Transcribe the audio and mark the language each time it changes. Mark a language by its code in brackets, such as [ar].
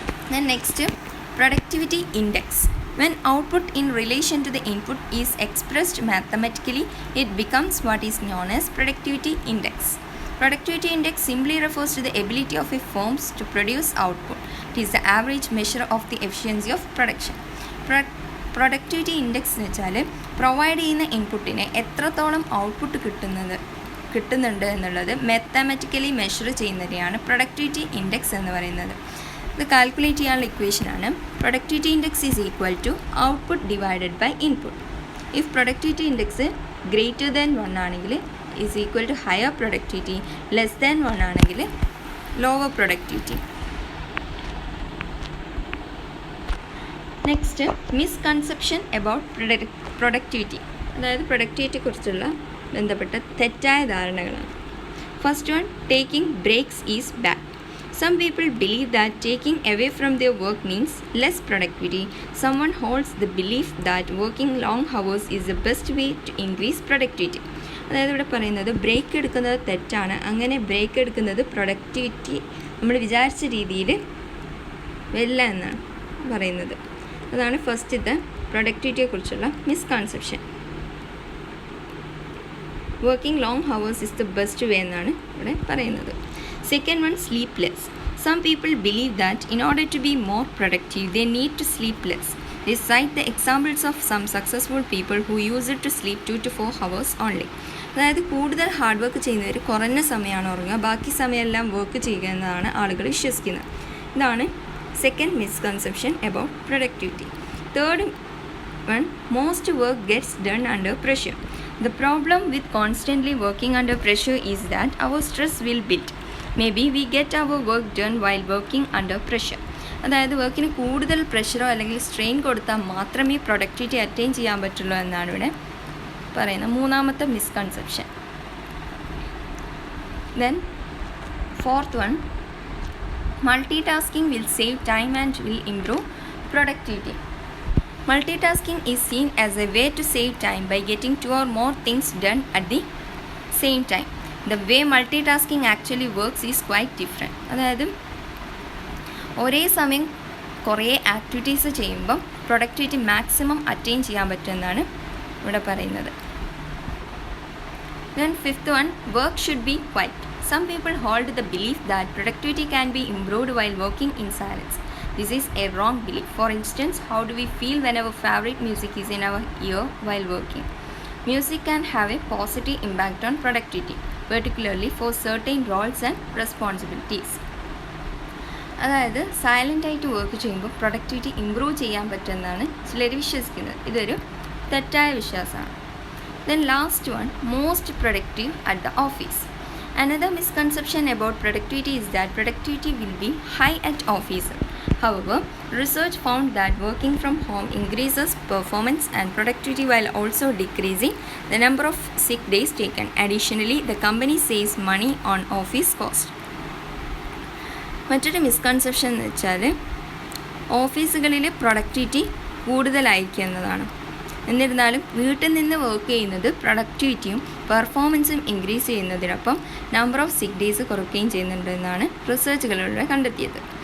[en] Then next, productivity index. When output in relation to the input is expressed mathematically, it becomes what is known as productivity index. Productivity index simply refers to the ability of a firm to produce output. It is the average measure of the efficiency of production. [ml] Productivity index എന്ന് വെച്ചാൽ provide ചെയ്യുന്ന ഇൻപുട്ടിന് എത്രത്തോളം output കിട്ടുന്നുണ്ട് എന്നുള്ളത് mathematically measure ചെയ്യുന്നതിനെയാണ് productivity index എന്ന് പറയുന്നത്. ഇത് കാൽക്കുലേറ്റ് ചെയ്യാനുള്ള ഇക്വേഷനാണ് [en] Productivity index is equal to output divided by input. If productivity index greater than 1 ആണെങ്കിൽ is equal to higher productivity, less than 1 ആണെങ്കിൽ lower productivity. [ml] Next, [en] misconception about productivity, [ml] അതായത് പ്രൊഡക്ടിവിറ്റിയെക്കുറിച്ചുള്ള ബന്ധപ്പെട്ട തെറ്റായ ധാരണകളാണ്. [en] First one, taking breaks is bad. Some people believe that taking away from their work means less productivity. Someone holds the belief that working long hours is the best way to increase productivity. [ml] അതായത് ഇവിടെ പറയുന്നത് break എടുക്കുന്നത് തെറ്റാണ്. അങ്ങനെ break എടുക്കുന്നത് productivity നമ്മൾ വിചാരിച്ച രീതിയിൽ വരില്ല എന്നാണ് പറയുന്നത്. അതാണ് ഫസ്റ്റത്തെ പ്രൊഡക്ടിവിറ്റിയെക്കുറിച്ചുള്ള misconception. [en] working long hours is the best way [ml] എന്നാണ് ഇവിടെ പറയുന്നത്. [en] Second one, sleep less. Some people believe that in order to be more productive, they need to sleep less. They cite the examples of some successful people who use it to sleep 2 to 4 hours only. [ml] അതായത് കൂടുതൽ hard work ചെയ്യുന്നവർ കുറഞ്ഞ സമയമാണ് ഉറങ്ങുക, ബാക്കി സമയമെല്ലാം work ചെയ്യുക എന്നതാണ് ആളുകൾ വിശ്വസിക്കുന്നത്. [en] ഇതാണ് second misconception about productivity. Third one, most work gets done under pressure. The problem with constantly working under pressure is that our stress will build. Maybe we get our work done while working under pressure. [ml] അതായത് വർക്കിന് കൂടുതൽ പ്രഷറോ അല്ലെങ്കിൽ strain കൊടുത്താൽ മാത്രമേ productivity attain ചെയ്യാൻ പറ്റുള്ളൂ എന്നാണ് ഇവിടെ പറയുന്നത്. മൂന്നാമത്തെ misconception. [en] Then fourth one, multitasking will save time and will improve productivity. Multitasking is seen as a way to save time by getting 2 or more things done at the same time. The way multitasking actually works is quite different. [ml] അതായത് ഒരേ സമയം കുറേ activities ചെയ്യുമ്പം productivity maximum attain ചെയ്യാൻ പറ്റുമെന്നാണ് ഇവിടെ പറയുന്നത്. [en] Then fifth one, work should be quiet. Some people hold the belief that productivity can be improved while working in silence. This is a wrong belief. For instance, how do we feel when our favorite music is in our ear while working? Music can have a positive impact on productivity, particularly for certain roles and responsibilities. [ml] അതായത് silent ആയിട്ട് work ചെയ്യുമ്പോൾ productivity improve ചെയ്യാൻ പറ്റുമെന്നാണ് ചിലർ വിശ്വസിക്കുന്നത്. ഇതൊരു തെറ്റായ വിശ്വാസമാണ്. [en] Then last one, most productive at the office. Another misconception about productivity is that productivity will be high at office. However, research found that working from home increases performance and productivity while also decreasing the number of sick days taken. Additionally, the company saves money on office cost. [ml] മറ്റൊരു misconception എന്ന് വെച്ചാൽ ഓഫീസുകളിൽ productivity കൂടുതലായിരിക്കും എന്നതാണ്. എന്നിരുന്നാലും വീട്ടിൽ നിന്ന് work ചെയ്യുന്നത് പ്രൊഡക്ടിവിറ്റിയും പെർഫോമൻസും ഇൻക്രീസ് ചെയ്യുന്നതിനൊപ്പം നമ്പർ ഓഫ് സിക്ക് ഡേയ്സ് കുറയ്ക്കുകയും ചെയ്യുന്നുണ്ട് എന്നാണ് റിസർച്ചുകളിലൂടെ കണ്ടെത്തിയത്.